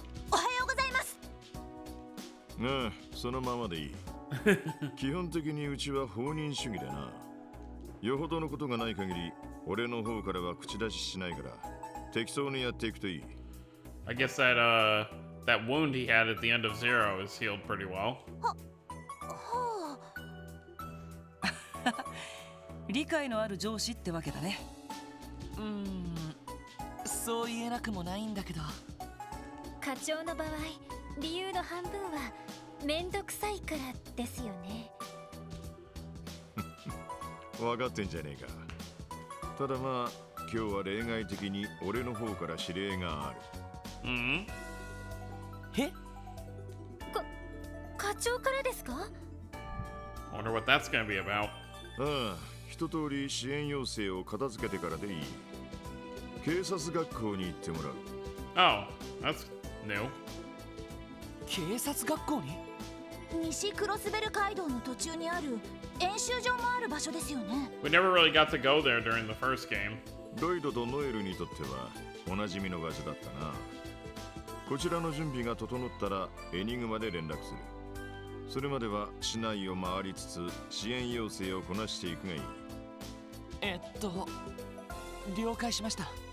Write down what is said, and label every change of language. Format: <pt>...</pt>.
<ja>おはようございます。ああ、そのままでいい。基本的にうちは放任主義でな。よほどのことがない限り、俺の方からは口出ししないから、適当にやっていくといい。</ja> <en>I guess that wound he had at the end of Zero is healed pretty well.</en> <ja>はあ、理解のある上司ってわけだね。そう言えなくもないんだけど。課長の場合理由の半分はめんどくさいからですよね。分かってんじゃねえか。ただまあ、今日は例外的に俺の方から指令がある。 Hmm? え？課長からですか？</ja> <en>Wonder what that's gonna be about.</en> <ja>ああ、一通り支援要請を片付けてからでいい。警察学校に行ってもらう。</ja> <en>Oh, that's new.</en> <ja>警察学校に？西クロスベル街道の途中にある演習場もある場所ですよね。</ja> <en>We never really got to go there during the first game.</en> <ja>ロイドとノエルにとってはおなじみの場所だったな。こちらの準備が整ったらエニグマで連絡する。それまでは市内を回りつつ支援要請をこなしていくがいい。了解しました。</ja>